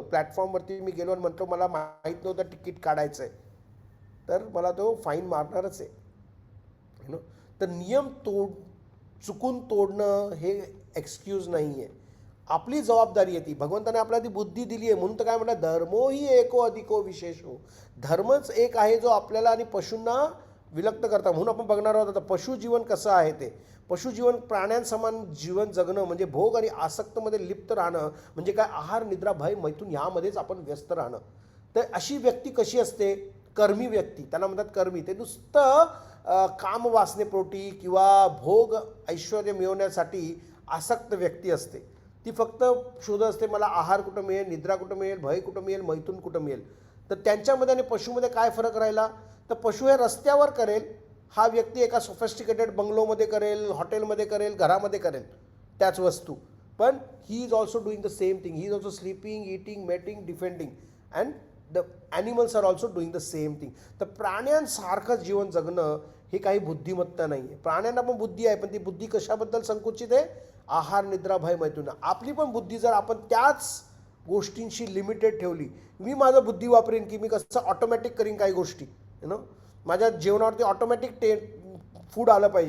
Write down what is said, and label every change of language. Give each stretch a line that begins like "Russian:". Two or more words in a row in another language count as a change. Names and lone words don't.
Marathi: प्लॅटफॉर्मवरती मी गेलो आणि म्हटलो मला माहीत नव्हतं तिकीट काढायचं आहे, तर मला तो फाईन मारणारच आहे. तर नियम चुकून तोडणं हे एक्सक्यूज नाही आहे. आपली जबाबदारी आहे ती. भगवंताने आपल्याला ती बुद्धी दिली आहे म्हणून तर काय म्हटलं,
Sanskrit: धर्मो ही एको अधिको विशेषो.
Marathi: धर्मच एक आहे जो आपल्याला आणि पशूंना विलक्त करता. म्हणून आपण बघणार आहोत आता पशुजीवन कसं आहे ते. पशुजीवन प्राण्यांसमान जीवन जगणं म्हणजे भोग आणि आसक्तमध्ये लिप्त राहणं म्हणजे काय, आहार निद्रा भय मैथून ह्यामध्येच आपण व्यस्त राहणं. तर अशी व्यक्ती कशी असते, कर्मी व्यक्ती, त्यांना म्हणतात कर्मी. ते नुसतं काम वासनेपोटी किंवा भोग ऐश्वर्य मिळवण्यासाठी आसक्त व्यक्ती असते. ती फक्त शोध असते मला आहार कुठं मिळेल, निद्रा कुठं मिळेल, भय कुठं मिळेल, मैथून कुठं मिळेल. तर त्यांच्यामध्ये आणि पशुमध्ये काय फरक राहिला, तर पशु हे रस्त्यावर करेल, हा व्यक्ती एका सोफिस्टिकेटेड बंगलोमध्ये करेल, हॉटेलमध्ये करेल, घरामध्ये करेल त्याच वस्तू.
English: पण he is also doing the same thing. he is also sleeping, eating, mating, defending and the animals are also doing the same thing.
Marathi: तर प्राण्यांसारखं जीवन जगणं हे काही बुद्धिमत्ता नाही आहे. प्राण्यांना पण बुद्धी आहे, पण ती बुद्धी कशाबद्दल संकुचित आहे, आहार निद्रा भय मैथून. आपली पण बुद्धी जर आपण त्याच गोष्टींशी लिमिटेड ठेवली, मी माझं बुद्धी वापरेन की मी कसं ऑटोमॅटिक करीन काही गोष्टी, माझ्या जेवणावरती
English: automatic food
Marathi: आलं पाहिजे.